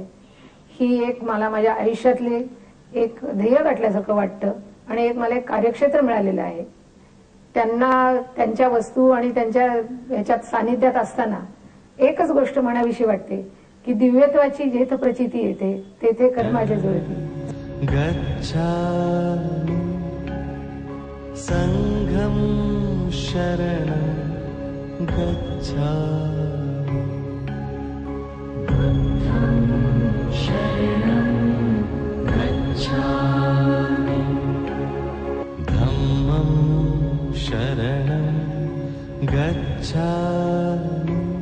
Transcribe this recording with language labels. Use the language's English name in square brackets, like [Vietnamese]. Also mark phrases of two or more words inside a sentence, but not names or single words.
[Marathi] ही एक मला माझ्या आयुष्यातले एक ध्येय गाठल्यासारखं वाटतं आणि एक मला एक कार्यक्षेत्र मिळालेलं आहे. त्यांना त्यांच्या वस्तू आणि त्यांच्या याच्यात सानिध्यात असताना एकच गोष्ट म्हणावीशी वाटते की दिव्यत्वाची जेथ प्रचिती येते तेथे कर्माच्या जुळती. [Pali] संघम शरण गच्छामि शरणं गच्छामि धम्मं शरणं गच्छामि